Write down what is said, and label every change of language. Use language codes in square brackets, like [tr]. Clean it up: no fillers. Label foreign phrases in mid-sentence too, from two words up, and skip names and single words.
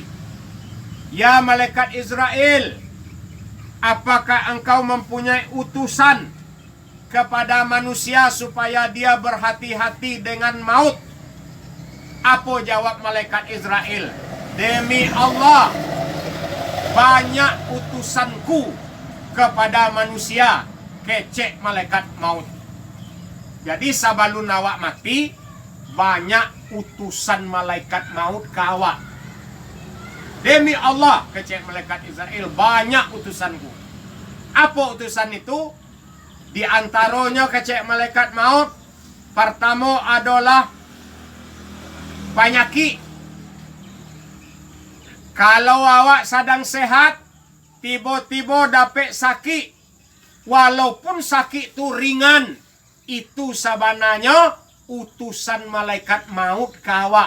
[id] Ya malaikat Israel, apakah engkau mempunyai utusan kepada manusia supaya dia berhati-hati dengan maut? Apa jawab malaikat Israel? Demi Allah, banyak utusanku kepada manusia, kecek malaikat maut. Jadi [min] sabalun awak mati, [id] banyak utusan malaikat maut ke awak. Demi Allah, kecek malaikat Israel, banyak utusanku. Apa utusan itu? Di antaranya kecek malaikat maut, pertama adalah penyakit. Kalau awak sedang sehat, tiba-tiba dapat sakit, walaupun sakit itu ringan, itu sebenarnya utusan malaikat maut ke awak.